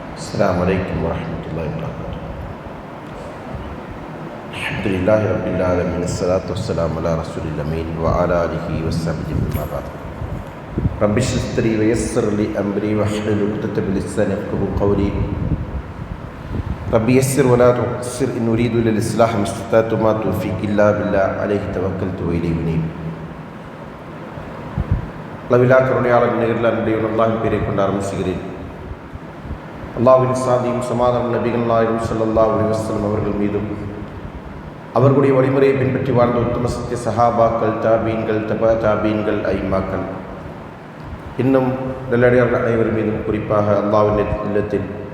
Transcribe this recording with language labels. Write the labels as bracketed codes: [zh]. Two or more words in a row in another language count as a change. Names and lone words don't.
[ar] السلام عليكم ورحمة الله وبركاته. الحمد لله رب العالمين، الصلاة والسلام على رسول الأمين وعلى آله وصحبه أما بعد. رب اشرح لي صدري ويسر لي أمري واحلل عقدة من لساني يفقهوا قولي. رب يسر ولا تعسر إن أريد إلا الإصلاح ما استطعت وما توفيقي إلا بالله عليه توكلت وإليه أنيب. [ta] அளவிலா கருணையாளர் நேரில் அன்பையுடன் அல்லாஹ்வின் பேரை கொண்டு ஆரம்பிக்கிறேன். அல்லாஹ்வின் சாந்தியும் சமாதானம் நபிகள் நாயகம் [ar] صلى الله عليه وسلم [ta] அவர்கள் மீதும் அவர்களுடைய வழிமுறையை பின்பற்றி வாழ்ந்த உத்தம சத்திய சஹாபாக்கள், தாபீன்கள், தபா தாபீன்கள், ஐமாக்கள், இன்னும் நல்லடியார்கள் அனைவர் மீதும் குறிப்பாக அல்லாஹ்வின் இல்லத்தில்